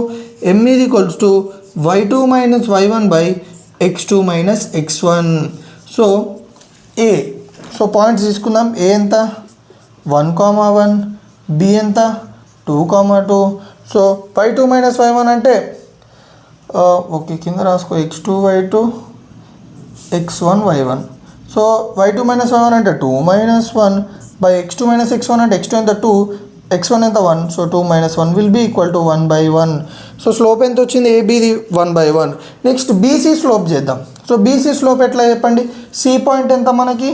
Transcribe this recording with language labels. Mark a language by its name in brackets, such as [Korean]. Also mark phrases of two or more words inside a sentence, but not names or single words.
[English] m is equals to y2 minus y1 by x2 minus x1. [Telugu] సో ఏ, సో పాయింట్స్ తీసుకుందాం. ఏ ఎంత? 1,1, బి ఎంత? 2,2. [English] So y2 minus y1 [Telugu] అంటే ఓకే, కింద రాసుకో, x2 y2 x1 y1. [English] So y2 minus y1 [Telugu] అంటే [English] 2 minus 1 by x2 minus x1 [Telugu] అంటే x2 ఎంత? 2, x1 ఎంత? 1. [English] So 2 minus 1 will be equal to 1/1. [Telugu] సో స్లోప్ ఎంత వచ్చింది? ఏబీది 1/1. నెక్స్ట్ బీసీ స్లోప్ చేద్దాం. సో బీసీ స్లోప్ ఎట్లా చెప్పండి? సి పాయింట్ ఎంత మనకి?